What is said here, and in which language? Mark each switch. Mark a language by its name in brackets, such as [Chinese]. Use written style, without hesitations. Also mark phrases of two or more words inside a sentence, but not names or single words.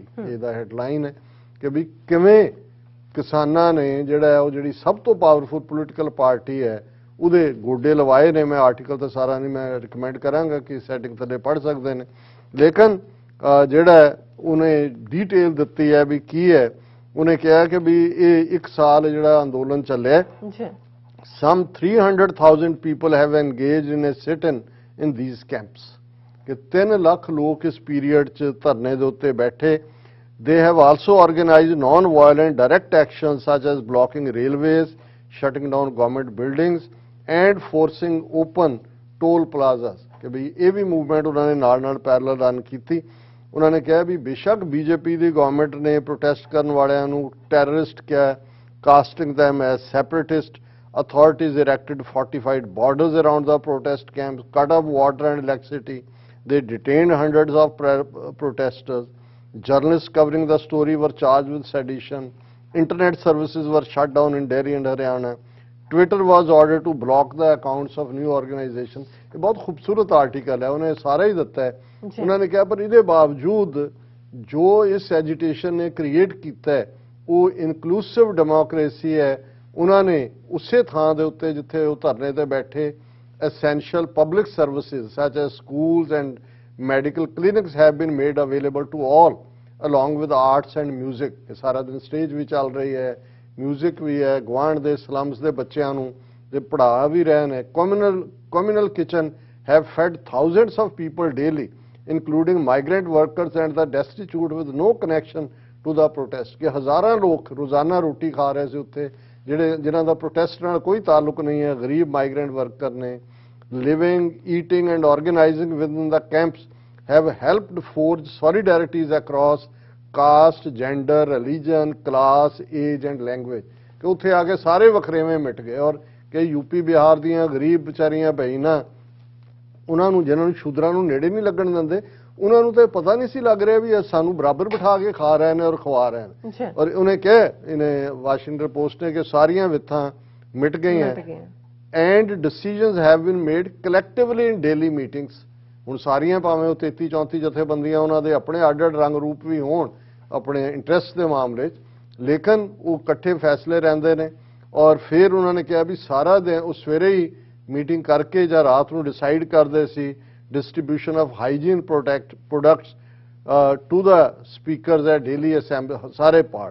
[Punjabi] ਇਹਦਾ ਹੈਡਲਾਈਨ ਹੈ ਕਿ ਵੀ ਕਿਵੇਂ ਕਿਸਾਨਾਂ ਨੇ ਜਿਹੜਾ ਉਹ ਜਿਹੜੀ ਸਭ ਤੋਂ [English] powerful political party [Punjabi] ਹੈ ਉਹਦੇ ਗੋਡੇ ਲਵਾਏ ਨੇ। ਮੈਂ ਆਰਟੀਕਲ ਤਾਂ ਸਾਰਾ ਨਹੀਂ ਮੈਂ ਰਿਕਮੈਂਡ ਕਰਾਂਗਾ ਕਿ ਸੈਟਿੰਗ ਥੱਲੇ ਪੜ੍ਹ ਸਕਦੇ ਨੇ, ਲੇਕਿਨ ਜਿਹੜਾ ਉਹਨੇ ਡੀਟੇਲ ਦਿੱਤੀ ਹੈ ਵੀ ਕੀ ਹੈ, ਉਹਨੇ ਕਿਹਾ ਕਿ ਵੀ ਇਹ 1 ਸਾਲ ਜਿਹੜਾ ਅੰਦੋਲਨ ਚੱਲਿਆ, [English] some 300,000 people have engaged in a sit-in in these camps, [Punjabi] ਕਿ 3 ਲੱਖ ਲੋਕ ਇਸ ਪੀਰੀਅਡ 'ਚ ਧਰਨੇ ਦੇ ਉੱਤੇ ਬੈਠੇ। [English] They have also organized non-violent direct actions such as blocking railways, shutting down government buildings and forcing open toll plazas, [Punjabi] ਕਿ ਵੀ ਇਹ ਵੀ ਮੂਵਮੈਂਟ ਉਹਨਾਂ ਨੇ ਨਾਲ [English] parallel run [Punjabi] ਕੀਤੀ। ਉਹਨਾਂ ਨੇ ਕਿਹਾ ਵੀ ਬੇਸ਼ੱਕ BJP ਦੀ ਗਵਰਨਮੈਂਟ ਨੇ ਪ੍ਰੋਟੈਸਟ ਕਰਨ ਵਾਲਿਆਂ ਨੂੰ ਟੈਰਰਿਸਟ ਕਿਹਾ, [English] casting them as separatist, authorities erected fortified borders around the protest camps, cut off water and electricity, they detained hundreds of protesters, journalists covering the story were charged with sedition, internet services were shut down in Delhi and Haryana, Twitter was ordered to block the accounts of new organizations। [Punjabi] ਇਹ ਬਹੁਤ ਖੂਬਸੂਰਤ ਆਰਟੀਕਲ ਹੈ, ਉਹਨੇ ਸਾਰਾ ਹੀ ਦਿੱਤਾ ਹੈ। ਉਹਨਾਂ ਨੇ ਕਿਹਾ ਪਰ ਇਹਦੇ ਬਾਵਜੂਦ ਜੋ ਇਸ ਐਜੀਟੇਸ਼ਨ ਨੇ ਕ੍ਰੀਏਟ ਕੀਤਾ ਹੈ ਉਹ [English] inclusive democracy [Punjabi] ਹੈ। ਉਹਨਾਂ ਨੇ ਉਸੇ ਥਾਂ ਦੇ ਉੱਤੇ ਜਿੱਥੇ ਉਹ ਧਰਨੇ ਤੇ ਬੈਠੇ, [English] essential public services such as schools and medical clinics have been made available to all along with arts and music। [Punjabi] ਇਹ ਸਾਰਾ ਦਿਨ ਸਟੇਜ ਵੀ ਚੱਲ ਰਹੀ ਹੈ, ਮਿਊਜ਼ਿਕ ਵੀ ਹੈ, ਗੁਆਂਢ ਦੇ ਸਲਮਸ ਦੇ ਬੱਚਿਆਂ ਨੂੰ ਤੇ ਪੜ੍ਹਾ ਵੀ ਰਹੇ ਨੇ। [English] communal kitchen have fed thousands of people daily, including migrant workers and the destitute with no connection to the protest। [Punjabi] ਕਿ ਹਜ਼ਾਰਾਂ ਲੋਕ ਰੋਜ਼ਾਨਾ ਰੋਟੀ ਖਾ ਰਹੇ ਸੀ ਉੱਥੇ, ਜਿਨ੍ਹਾਂ ਦਾ ਪ੍ਰੋਟੈਸਟ ਨਾਲ ਕੋਈ ਤਾਲੁਕ ਨਹੀਂ ਹੈ, ਗਰੀਬ [English] migrant worker [Punjabi] ਨੇ। [English] living, eating and organizing within the camps have helped forge solidarities across caste, gender, religion, class, age and language। [Punjabi] ਕਿ ਉੱਥੇ ਆ ਕੇ ਸਾਰੇ ਵਖਰੇਵੇਂ ਮਿਟ ਗਏ। ਔਰ ਕਿ ਯੂਪੀ ਬਿਹਾਰ ਦੀਆਂ ਗਰੀਬ ਵਿਚਾਰੀਆਂ ਬਹਿਨਾਂ, ਉਹਨਾਂ ਨੂੰ ਜਿਨ੍ਹਾਂ ਨੂੰ ਸ਼ੂਦਰਾਂ ਨੂੰ ਨੇੜੇ ਨਹੀਂ ਲੱਗਣ ਦਿੰਦੇ, ਉਹਨਾਂ ਨੂੰ ਤਾਂ ਪਤਾ ਨਹੀਂ ਸੀ ਲੱਗ ਰਿਹਾ ਵੀ ਸਾਨੂੰ ਬਰਾਬਰ ਬਿਠਾ ਕੇ ਖਾ ਰਹੇ ਨੇ ਔਰ ਖਵਾ ਰਹੇ ਨੇ। ਔਰ ਉਹਨੇ ਕਿਹਾ, ਇਹਨੇ ਵਾਸ਼ਿੰਗਟਨ ਪੋਸਟ ਨੇ, ਕਿ ਸਾਰੀਆਂ ਵਿਥਾਂ ਮਿਟ ਗਈਆਂ [English] and decisions have been made collectively in daily meetings। [Punjabi] ਹੁਣ ਸਾਰੀਆਂ ਭਾਵੇਂ ਉਹ 33-34 ਜਥੇਬੰਦੀਆਂ ਉਹਨਾਂ ਦੇ ਆਪਣੇ ਅੱਡ-ਅੱਡ ਰੰਗ ਰੂਪ ਵੀ ਹੋਣ ਆਪਣੇ ਇੰਟਰਸਟ ਦੇ ਮਾਮਲੇ 'ਚ, ਲੇਕਿਨ ਉਹ ਇਕੱਠੇ ਫੈਸਲੇ ਰਹਿੰਦੇ ਨੇ। ਔਰ ਫਿਰ ਉਹਨਾਂ ਨੇ ਕਿਹਾ ਵੀ ਸਾਰਾ ਦਿਨ ਉਹ ਸਵੇਰੇ ਹੀ ਮੀਟਿੰਗ ਕਰਕੇ ਜਾਂ ਰਾਤ ਨੂੰ ਡਿਸਾਈਡ ਕਰਦੇ ਸੀ [English] distribution of hygiene products to the speakers at daily assembly, [Punjabi] ਸਾਰੇ ਪਾਰਟ।